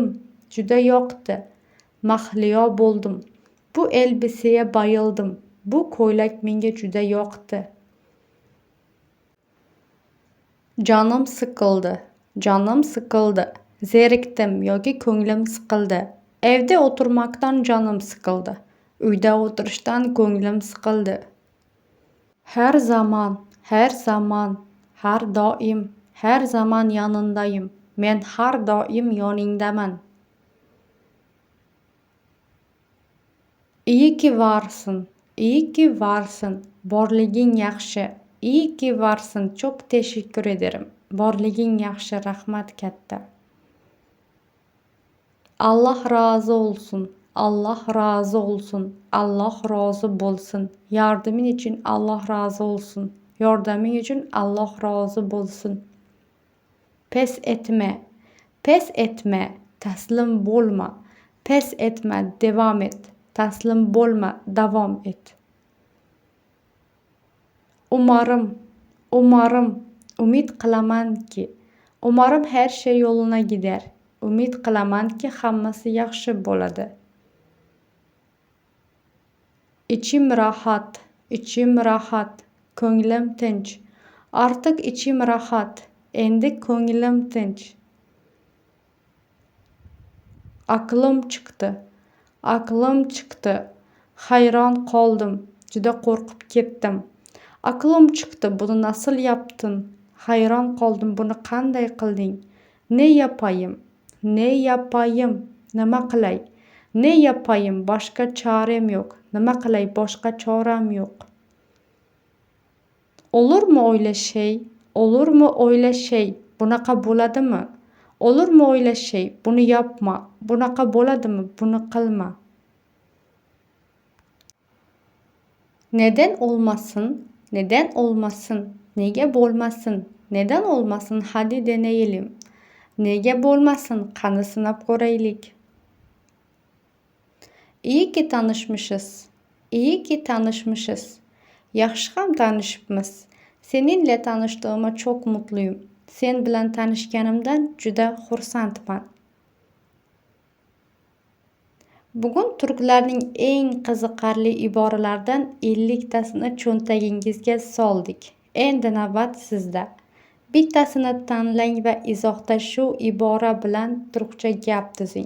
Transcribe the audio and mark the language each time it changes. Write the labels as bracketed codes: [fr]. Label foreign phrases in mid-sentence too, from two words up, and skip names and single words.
[uz] Juda yoqdi. Mahliyo bo'ldim. [tr] Bu elbiseye bayıldım. [uz] Bu ko'ylak menga juda yoqdi. [tr] Canım sıkıldı. [uz] Zerikdim yoki ko'nglim siqildi. [tr] Evde oturmaktan canım sıkıldı. [uz] Uyda o'tirishdan ko'nglim siqildi. [tr] Her zaman, her zaman yanındayım. [uz] Men har doim yoningdaman. [tr] İyi ki varsın. [uz] Borliging yaxshi. [tr] İyi ki varsın. Çok teşekkür ederim. [uz] Borliging yaxshi, rahmat katta. [tr] Allah razı olsun. [uz] Allah razı bolsun. [tr] Yardımın için Allah razı olsun. [uz] Yordamın için Allah razı bolsun. [tr] Pes etme. [uz] Taslim bo'lma. [tr] Pes etme, devam et. [uz] Taslim bo'lma, davom et. Umid qilamanki, [tr] umarım her şey yoluna gider. [uz] Umid qilamanki, hammasi yaxshi bo'ladi. [tr] İçim rahat, [uz] ko'nglim tinch. [tr] Artık içim rahat, [uz] endi ko'nglim tinch. Aqlim chiqdi. Hayron qoldim. Juda qo'rqib ketdim. Aqlim chiqdi. [tr] Bunu nasıl yaptın? [uz] Hayron qoldim. Bunu qanday qilding? [tr] Ne yapayım? [uz] Nima qilay? [tr] Ne yapayım? Başka çarem yok. [uz] Nima qilay? Boshqa choram yo'q. [tr] Olur mu öyle şey? [uz] Bunaqa bo'ladimi? [tr] Olur mu öyle şey? Bunu yapma. [uz] Bunaqa bo'ladimi? Bunu qilma. [tr] Neden olmasın? [uz] Nega bo'lmasin? [tr] Neden olmasın? Hadi deneyelim. [uz] Nega bo'lmasin? Qani sinab ko'raylik. [tr] İyi ki tanışmışız. İyiki tanishmishsiz. [uz] Yaxshi ham tanishibmiz. [tr] Seninle tanishdig'imga çok mutluyum. [uz] Sen bilan tanishganimdan juda xursandman. Bugun turklarning eng qiziqarli iboralaridan 50 tasini cho'ntagingizga soldik. Endi navbat sizda. Bittasini tanlang va izohda shu ibora bilan turkcha gap tuzing.